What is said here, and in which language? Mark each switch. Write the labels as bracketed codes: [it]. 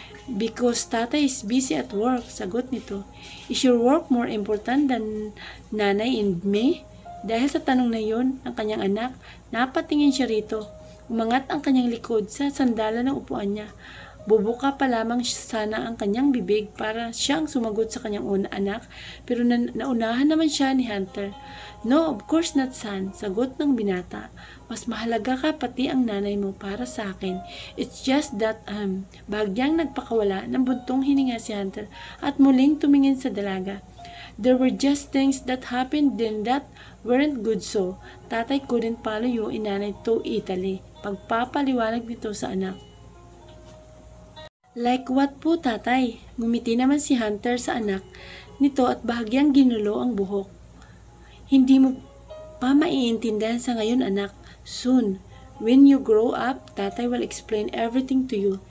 [en] Because tatay is busy at work, [tl] sagot nito. [en] Is your work more important than nanay and me? [tl] Dahil sa tanong na yon ng kanyang anak, napatingin siya rito. Umangat ang kanyang likod sa sandalan ng upuan niya. Bubuka pa lamang sana ang kanyang bibig para siyang sumagot sa kanyang anak, pero naunahan naman siya ni Hunter. [en] No, of course not, son, [tl] sagot ng binata. Mas mahalaga ka pati ang nanay mo para sa akin. [en] It's just that, [tl] bahagyang nagpakawala ng buntong hininga si Hunter at muling tumingin sa dalaga. [en] There were just things that happened then that weren't good, so tatay couldn't follow you in nanay to Italy. [tl] Pagpapaliwanag nito sa anak. [en] Like what po, tatay? [tl] Ngumiti naman si Hunter sa anak nito at bahagyang ginulo ang buhok. Hindi mo pa maiintindihan sa ngayon, anak. [en] Soon, when you grow up, tatay will explain everything to you.